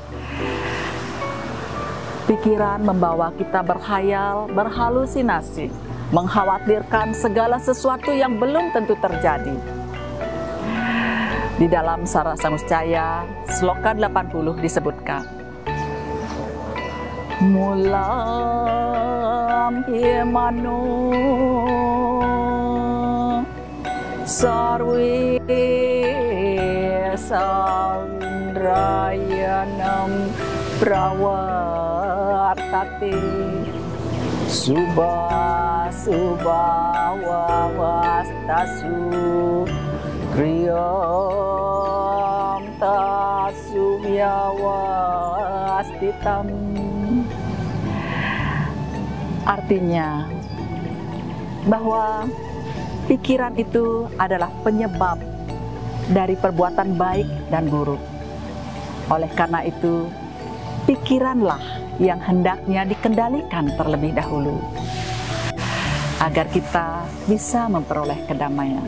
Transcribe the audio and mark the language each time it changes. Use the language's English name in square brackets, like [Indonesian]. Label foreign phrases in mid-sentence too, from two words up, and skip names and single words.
[Indonesian] Pikiran membawa kita berkhayal, berhalusinasi, mengkhawatirkan segala sesuatu yang belum tentu terjadi. Di dalam Sara Samuscaya, Sloka 80 disebutkan, [Sanskrit] Mulam himanu sarwi saundrayanam prawartati wawastasu kriyam tasumyawastitam. [Indonesian] Artinya bahwa pikiran itu adalah penyebab dari perbuatan baik dan buruk. Oleh karena itu, pikiranlah yang hendaknya dikendalikan terlebih dahulu agar kita bisa memperoleh kedamaian.